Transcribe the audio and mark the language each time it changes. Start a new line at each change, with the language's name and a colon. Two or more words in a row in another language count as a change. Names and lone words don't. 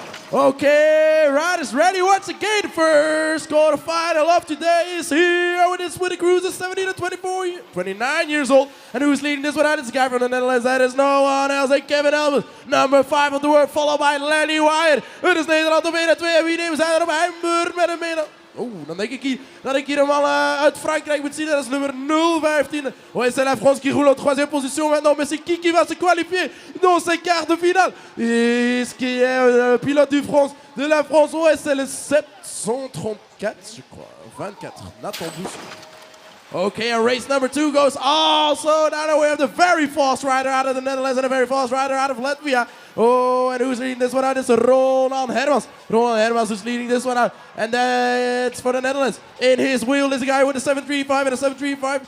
English: Okay, riders ready once again. First quarterfinal of today is here with his winning cruiser, 17 to 29 years old. And who's leading this one out? It's a guy from the Netherlands. That is no one else than Kevin Elmers, number 5 of the world, followed by Lenny Wyatt.
Dutch: Het is Nederland op 1 en 2. Wie neemt zij erop? Hij beurt met een mee. Dan denk ik dat ik hier hem uit Frankrijk moet zien. Dat is nummer 015.
French: Ouais, c'est la France qui roule en 3e position maintenant. Mais c'est qui va se qualifier dans ces quarts de finale? Et ce qui est le pilote de la France, ouais, c'est le 734, je crois. 24. Nathan Douce.
English: Okay, and race number 2 goes also down. We have the very fast rider out of the Netherlands and a very fast rider out of Latvia. Oh, and who's leading this one out? It's Roland Hermans. Roland Hermans is leading this one out. And that's for the Netherlands. In his wheel is a guy with a 735 and a 735.